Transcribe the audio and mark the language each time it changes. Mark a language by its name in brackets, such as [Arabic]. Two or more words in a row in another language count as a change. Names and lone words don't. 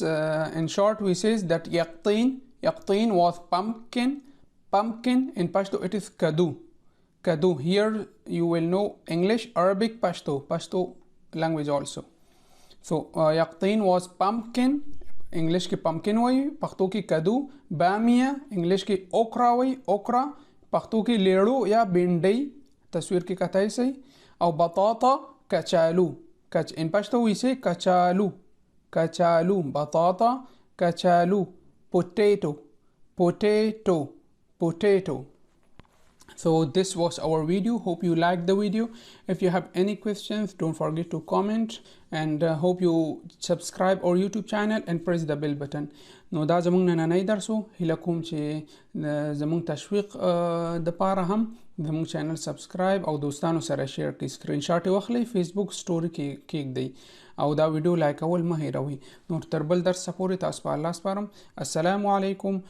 [English] In short we says that yaqteen was pumpkin. In Pashto it is kadu. Here you will know English, Arabic, Pashto language also. So yaqteen was pumpkin. [Pashto] انګلیسي کې pumpkin وي. پښتو کې کدو. بامیه انګلیسي کې okra وي. پښتو کې لېرو یا بنډۍ. تصویر کې کتلی شئ. او بټاټا کچالو. [English] In Pashto we say kachalu. [Pashto] بټاټا کچالو. [English] Potato. So this was our video. Hope you liked the video. If you have any questions, don't forget to comment, and hope you subscribe our YouTube channel and press the bell button. [Pashto] نو دا زمونږ نننی درسو. هیله کوم چې زمونږ تشویق د پاره هم زمونږ چینل سبسکرایب او دوستانو سره شیر کړئ. سکرین شاټ یې واخلئ، فیسبوک سټوري کې کېږدئ او دا ویډیو لایک کول مه هیروئ. نور تر بل درس پورې تاسو په الله سپارم.